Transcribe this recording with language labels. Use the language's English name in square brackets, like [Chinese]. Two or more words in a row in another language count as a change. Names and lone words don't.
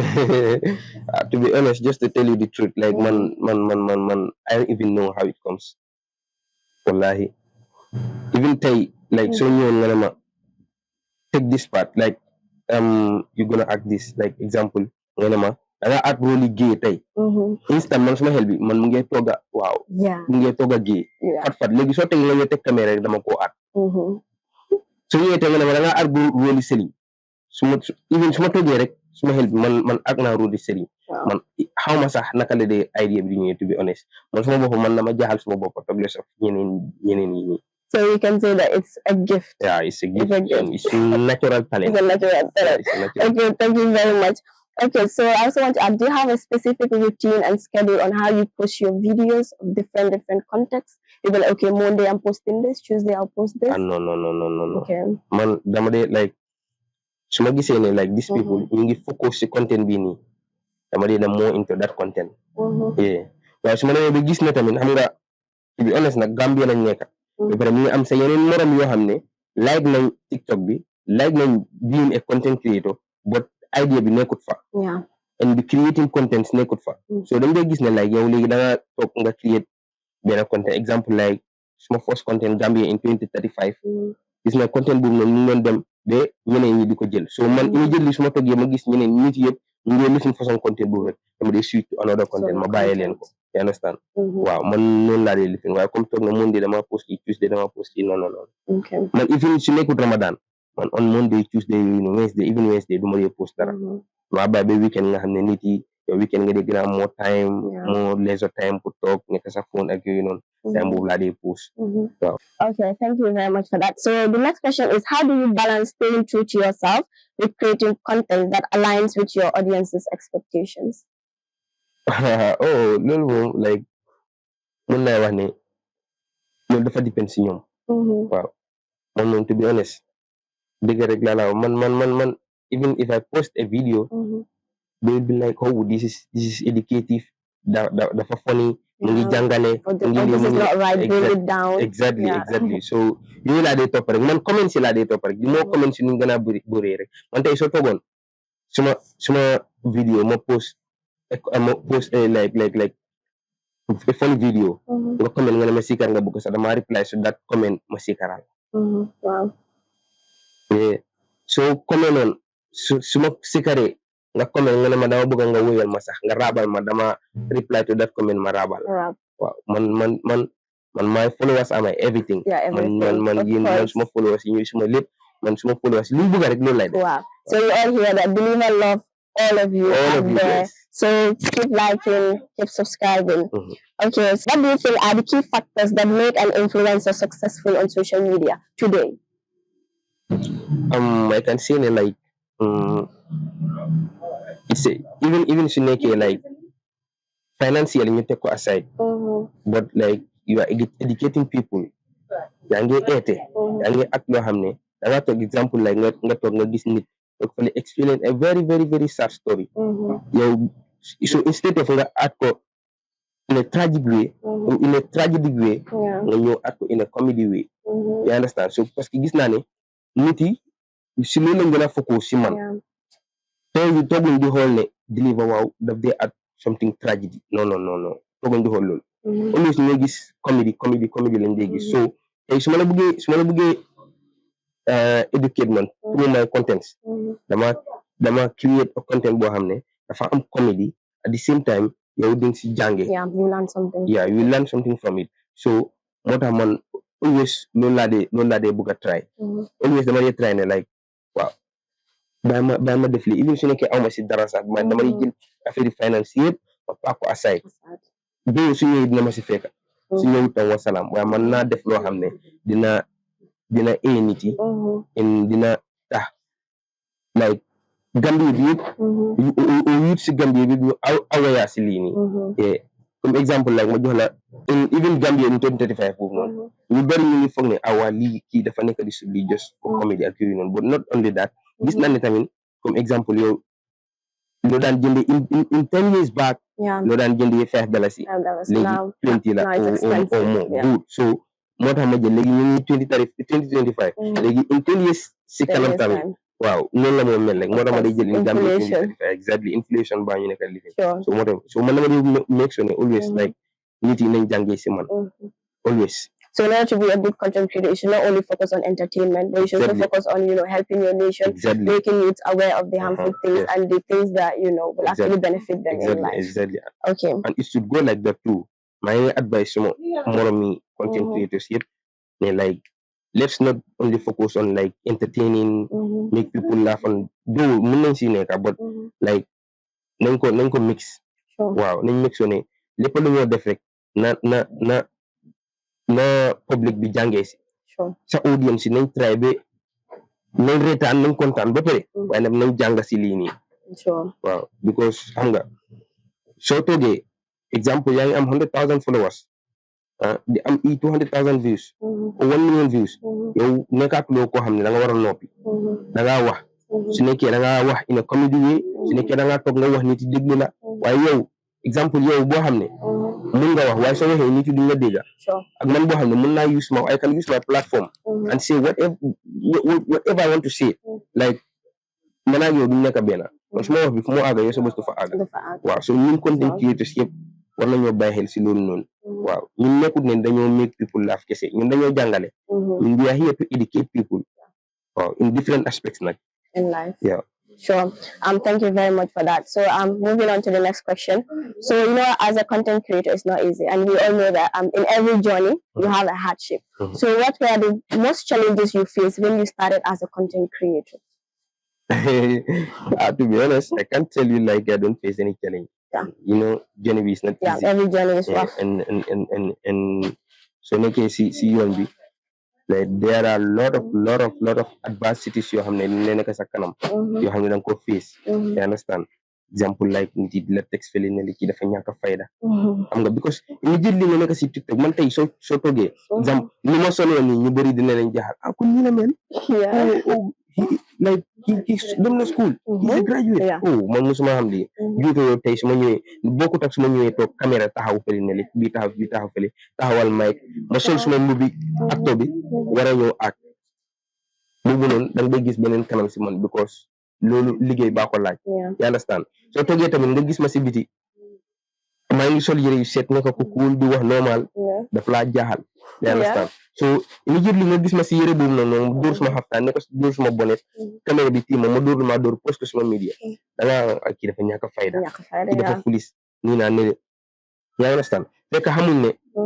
[English] To be honest, just to tell you the truth, like man, I don't even know how it comes. Wallahi. Even tay, like so you take this part, like you're gonna act this, like example, nga act really gay tay. [Wolof] Instant man suma help man mu ngi toga wow. [English] Yeah. [Wolof] Mu ngi toga gay. Fat legi so tay nga tek camera rek dama ko act. [English] So you [Wolof] tay nga [English] act really silly. [Wolof] Even suma toge rek suma help man act na [English] really silly. [Wolof] Man how ma sax naka la de idea bi ñëw, [English] to be honest. [Wolof] Man suma bop man dama jaxal suma bop tok les of ñeneen yi. [English] So you can say that it's a gift. Yeah, it's a gift. It's a natural talent. It's a natural talent. Okay, thank you very much. Okay, so I also want to ask, do you have a specific routine and schedule on how you post your videos of different contexts? You be like, okay, Monday I'm posting this, Tuesday I'll post this? No. Okay. [Wolof] Man, dama de like, suma gisee ne like [English] these people, [Wolof] ñu ngi focus si content bi nii. Dama de [English] more into that content. Yeah. [Wolof] Waaye suma ne ba gis ne tamit xam nga, [English] to be honest [Wolof] nag Gambia lañ nekk. But ñu am sa yeneen morom yoo xam ne like nañ TikTok bi, like nañ [English] being a content creator, but [Wolof] idea bi nekkut fa. [English] Yeah. And the creating contents [Wolof] nekkut fa. So dañ dee gis ne like yow léegi da nga toog nga create benn content, example like suma [English] first content [Wolof] Gambia in 2035. Gis na content boobu noonu ñu doon dem ba ñeneen ñi di ko jël. So man immediately suma toogee ma gis ñeneen nit yëpp ñu ngi lifin façon content boobu rek dama dee [English] switch to another content [Wolof] ma bàyyee leen ko. [English] You understand? [Wolof] Wow, man noonu laa dee lifin waaye comme toog na Monday dama post yi, Tuesday dama post yi, non. [English] Okay. [Wolof] Man even su nekkut Ramadan man on Monday, Tuesday, Wednesday, even Wednesday du ma dee post dara. Ma bàyyi ba weekend nga xam ne nit yi yow weekend nga dee gën a am [English] more time, more leisure time [Wolof] pour toog nekk sa phone ak yooyu noonu. Time boobu laa dee post. Wow. [English] Okay, thank you very much for that. So the next question is, how do you balance staying true to yourself with creating content that aligns with your audience's expectations? [Wolof] Loolu moom like mën naa wax ne loolu dafa depend si ñoom. Waaw man moom [English] to be honest [Wolof] dëgg rek laa la man [English] even if I post a video they will be like, oh this is educative, [Wolof] dafa funny, mu ngi jàngale, [English] this is not right, bring it down. Exactly. [Wolof] So yooyu laa dee topp rek man comment si laa dee topp rek di moo comment si nu gën a bëri rek. Man tey soo toogoon suma video ma post [English] like a funny video [Wolof] nga comment nga ne ma sikar nga bëgg sax dama [English] reply so that comment [Wolof] ma sikaral. [English] Wow. [Wolof] Yeah. So comment noonu suma sikaree nga comment nga ne ma dama bëgg nga wóyal ma sax nga rabal ma dama [English] reply to that comment [Wolof] ma rabal. Waaw man [English] my followers are my everything. [Wolof] Man yéen suma followers yi ñuy suma lépp, man suma followers lu bëgg rek loolu lay def. [English] Wow. So you all hear that. Believer love all of you out there. Yes. So keep liking, keep subscribing. Okay, so what do you think are the key factors that make an influencer successful on social media today? I can say like it's even [Wolof] si nekkee [English] like financially [Wolof] ñu teg ko [English] aside but like you are educating people [Wolof] yaa ngi eete yaa ngi ak loo xam ne da nga toog exemple like nga toog nga gis nit toog fale [English] explain a very very very sad story [Wolof] yow so instead of nga add ko [English] in a tragic way in a tragedy way [Wolof] nga ñëw add ko [English] in a comedy way you understand so [Wolof] parce que gis naa ne nit yi si loolu lañ gën a focus si man tooguñ di xool ne Deliver waaw daf dee [English] add something tragedy [Wolof] non tooguñ di xool loolu always ñoo gis comedy lañ dee gis so tey su ma la bëggee educate man through my contents dama create a content boo xam ne dafa am comedy [English] at the same time [Wolof] yow di nga si jànge [English] you learn something from it so [Wolof] moo tax man always loolu laa dee bëgg a try always dama dee try ne like waaw bàyyi ma def lii even su nekkee awma si dara sax dama dee jël affaire finance yëpp ma paak ko aside doo su ñëwee dina ma si fekka su ñëwut tam wasalaam waaye man naa def loo xam ne dina ee nit yi dina tax like Gambie bi yëpp youth si Gambie bi ñu awaya si lii nii comme exemple like ma jox la even Gambie in 2035 foofu noonu ñu bari ñu ngi foog ne awa lii kii dafa nekk di sub lii just pour comedy ak yooyu noonu [English] but not only that [Wolof] gis naa ne tamit comme exemple yow loo daan jëndee [English] in 10 years back [Wolof] loo daan jëndee $5 léegi 20 la [English] or more good so [Wolof] moo tax ma jël léegi ñu ngi 2025 léegi [English] in 10 years [Wolof] si kanam tamit waaw noonu la moo mel rek moo tax ma day jël in Gambia 2035 [English] exactly inflation [Wolof] baa ñu nekk living so moo tax so man dama di [English] make sure [Wolof] ne always like nit yi nañ jàngee si man always. [English] So in order to be a good content creator, you should not only focus on entertainment, but you should also focus on, helping your nation, making youth aware of the harmful things and the things that, will actually benefit them in life. Exactly. Okay. And it should go like that too. My advice to more of me content creators here, like, let's not only focus on like entertaining, make people laugh and do, but like, [Wolof] nañ ko mix. Wow, nañ mix on it. Lépp lu ñoo def rek na public bi jàngee si sa audience nañ try ba nañ reetaan nañ kontaan ba pare waaye nag nañ jàng si lii nii waaw because xam nga soo toogee exemple yaa ngi am 100,000 followers di am 200,000 views [English] or 1 million views [Wolof] yow nekkaatuloo koo xam ne da nga war a noppi da ngaa wax su nekkee da ngaa wax [English] in a comedy way [Wolof] su nekkee da ngaa toog nga wax nit yi déglu la waaye yow exemple yow boo xam ne mun nga wax waaye soo waxee nit yi duñ la dégga ak man boo xam ne mun naa [English] I can use my platform and say whatever I want to say [Wolof] like man ak yow duñ nekk benn kon su ma wax bi fu mu àgga yow sa bës du fa àgga waaw so ñun content creators yëpp war nañoo bàyyi xel si loolu noonu waaw ñun nekkut ne dañoo [English] make people laugh [Wolof] kese ñun dañoo jàngale ñun [English] we are here to educate people [Wolof] waaw [English] in different aspects [Wolof] nag [English] in life. Yeah. Sure. Thank you very much for that. So moving on to the next question. So as a content creator, it's not easy, and we all know that in every journey you have a hardship. So what were the most challenges you faced when you started as a content creator? To be honest, I can't tell you like I don't face any challenge. Yeah. Journey is not easy. Yeah, every journey is rough. And so in case see you and be. Like there are a lot of adversities [Wolof] yoo xam ne ne nekk sa kanam yoo xam ne danga ko face [English] you understand [Wolof] example like nit yi di la text feli ne li kii dafa ñàkk fayda xam nga because immediately nga nekk si TikTok man tey soo toogee exemple ni ma sonee nii ñu bëri dina leen jaaxal kon ñu la mel like kii dem na school [English] he's a graduate [Wolof] man musuma xam lii juuto yow tey su ma ñëwee bokkut ak su ma ñëwee toog caméra taxaw feli ne li bii taxaw feli taxawal mic ma sol suma mbubi acteur bi war a ñëw ak boobu noonu da nga bay gis beneen kanam si man because loolu liggéey baa ko laaj [English] you understand [Wolof] soo toogee tamit nga gis ma si biti maa ngi sol yëre yu set nekk ko cool di wax normal daf laa jaaxal [English] you understand [Wolof] so immediately nga gis ma si yëre boobu noonu dóor suma xaftaan nekk dóor suma bonnet caméra bi tiima ma dóor post ko suma media da nga kii dafa ñàkk fayda kii dafa fulis nii naa ne [English] you understand [Wolof] fekk xamuñ ne